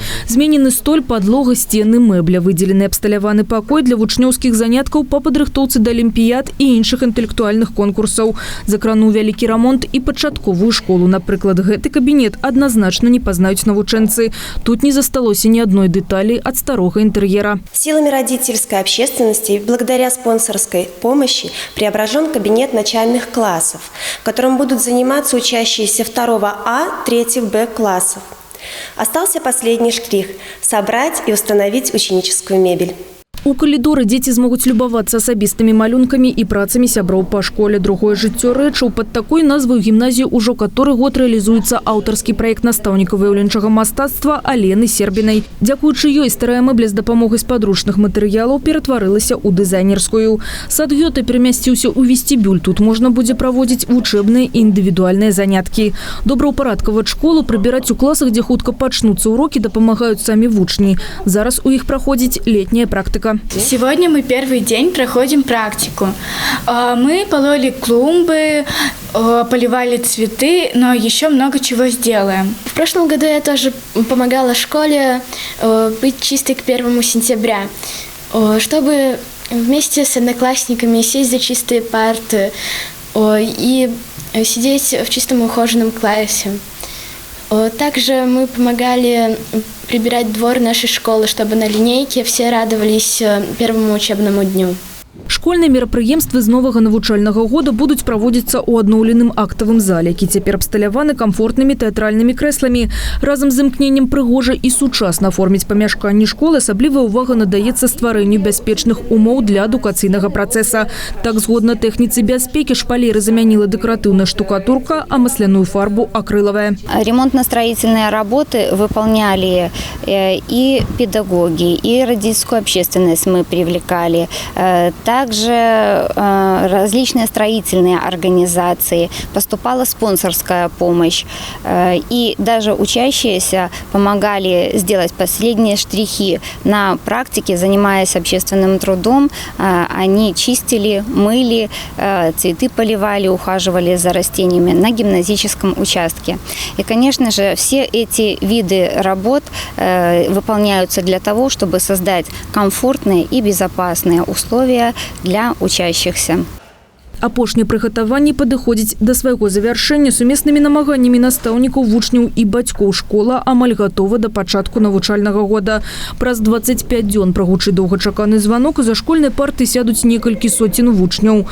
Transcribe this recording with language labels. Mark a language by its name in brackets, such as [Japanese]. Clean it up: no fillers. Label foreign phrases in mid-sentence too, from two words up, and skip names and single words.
[Belarusian] Зменены столь, падлога, сцены, мэбля. Выдзелены абсталяваны пакой для вучнёўскіх заняткаў па падрыхтоўцы да алімпіяд і іншых інтэлектуальных конкурсаў. Закрануў вялікі рамонт і пачатковую школу. Напрыклад, гэты кабінет [Russian] однозначно не познают [Belarusian] навучэнцы. [Russian] Тут не засталося ни одной детали от старого интерьера. Силами родительской общественности, благодаря спонсорской помощи, преображен кабинет начальных классов, в котором будут заниматься учащиеся 2А, 3Б классов. Остался последний штрих – собрать и установить ученическую мебель. [Belarusian] У калідоры дзеці змогуць любавацца асабістымі малюнкамі і працамі сяброў па школе. Другое жыццё рэчаў. Пад такой назвай гімназію ўжо каторы год рэалізуецца аўтарскі праект настаўніка выяўленчага мастацтва Алены Сербінай. Дзякуючы ёй старая мэбля з дапамогай спадручных матэрыялаў ператварылася ў дызайнерскую. Сад Гёте перамясціўся ў вестибюль. Тут можна будзе праводзіць вучэбныя і індывідуальныя заняткі. Добраўпарадкаваць школу, прыбіраць у класах, дзе хутка пачнуцца урокі, дапамагаюць самі вучні. Зараз у іх праходзіць летняя практыка. [Russian] Сегодня мы первый день проходим практику. Мы пололи клумбы, поливали цветы, но еще много чего сделаем. В прошлом году я тоже помогала школе быть чистой к 1 сентября, чтобы вместе с одноклассниками сесть за чистые парты и сидеть в чистом ухоженном классе. Также мы помогали прибирать двор нашей школы, чтобы на линейке все радовались первому учебному дню. [Belarusian] Школьныя мерапрыемствы з новага навучальнага года будуць праводзіцца ў адноўленым актавым зале, які цяпер абсталяваны камфортнымі тэатральнымі крэсламі. Разам з імкненнем прыгожа і сучасна аформіць памяшканні школы асаблівая ўвага надаецца стварэнню бяспечных умоў для адукацыйнага працэса. Так, згодна тэхніцы бяспекі, шпалеры замяніла дэкаратыўная штукатурка, а масляную фарбу акрылавая. [Russian] Ремонтно-строительные работы выполняли и педагоги, и родительскую общественность мы привлекали. Также различные строительные организации, поступала спонсорская помощь. И даже учащиеся помогали сделать последние штрихи на практике, занимаясь общественным трудом. Они чистили, мыли, цветы поливали, ухаживали за растениями на гимназическом участке. И, конечно же, все эти виды работ выполняются для того, чтобы создать комфортные и безопасные условия для учащихся. [Belarusian] Апошнія прыгатаванні падыходзяць да свайго завяршэння. Сумеснымі намаганнямі настаўнікаў, вучняў і бацькоў школа амаль гатова да пачатку навучальнага года. Праз 25 дзён прагучы доўгачаканы званок, за школьнай парты сядуць некалькі соцень вучняў.